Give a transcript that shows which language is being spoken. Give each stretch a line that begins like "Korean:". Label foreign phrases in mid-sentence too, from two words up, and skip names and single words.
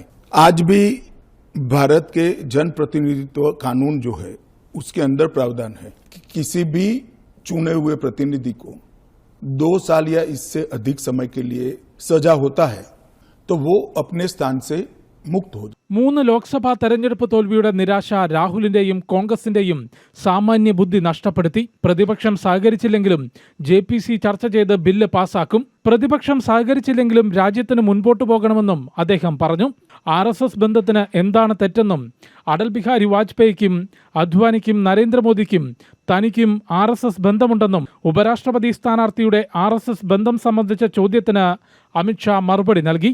Hindi: आज भी भारत के जन प्रतिनिधित्व कानून जो है उसके अंदर प्रावधान है कि किसी भी चुने हुए प्रतिनिधि को 2 साल या इससे अधिक समय के लिए सजा होता है तो वो अपने स्थान से मुक्त हो.
Malayalam: 3 ലോക്സഭാ തെരഞ്ഞെടുപ്പ് തോൽവിയുടെ നിരാശ രാഹുലിന്റെയും കോൺഗ്രസിന്റെയും സാമാന്യ ബുദ്ധി നഷ്ടപ്പെടുത്തി. പ്രതിപക്ഷം സഹകരിച്ചില്ലെങ്കിലും JPC ചർച്ച ചെയ്ത് ബില്ല് പാസാക്കും. പ്രതിപക്ഷം സഹകരിച്ചില്ലെങ്കിലും രാജ്യത്തിന് മുൻപോട്ടു പോകണമെന്നും അദ്ദേഹം പറഞ്ഞു. RSS ബന്ധത്തിന് എന്താണ് തെറ്റെന്നും അടൽ ബിഹാരി വാജ്പേയിക്കും അദ്വാനിക്കും നരേന്ദ്രമോദിക്കും തനിക്കും RSS ബന്ധമുണ്ടെന്നും ഉപരാഷ്ട്രപതി സ്ഥാനാർത്ഥിയുടെ RSS ബന്ധം സംബന്ധിച്ച ചോദ്യത്തിന് അമിത്ഷാ മറുപടി നൽകി.